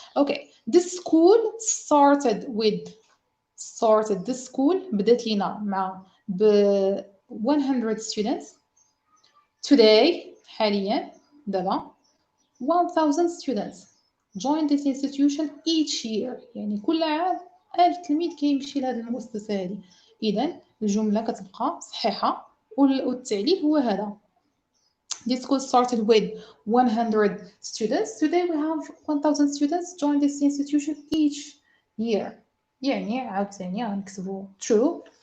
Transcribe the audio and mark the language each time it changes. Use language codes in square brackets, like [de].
[en] Okay, this school started this school [ar] بدات لينا مع [en] 100 students. Today [ar] حاليا دابا [en] 1000 students join this institution each year. [ar] يعني كل عام 1000 تلميذ كيمشي لهاد المؤسسة هذه. إذا الجملة كتبقى صحيحة والتعليل هو هذا. [en] This school started with 100 students. Today we have 1000 students join this institution each year. [ar] يعني عاوتاني غنكتبو true.